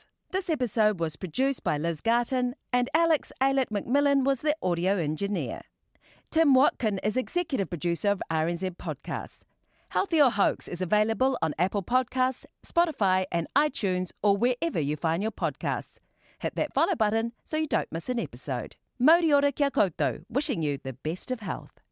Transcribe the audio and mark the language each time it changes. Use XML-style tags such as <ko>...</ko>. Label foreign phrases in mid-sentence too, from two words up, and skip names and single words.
<en>This episode was produced by Liz Garton and Alex Aylett McMillan was the audio engineer. Tim Watkin is executive producer of RNZ Podcasts. Healthy or Hoax is available on Apple Podcasts, Spotify and iTunes or wherever you find your podcasts. Hit that follow button so you don't miss an episode.</en> <mi>Mōri ora kia koutou,</mi> <en>wishing you the best of health.</en>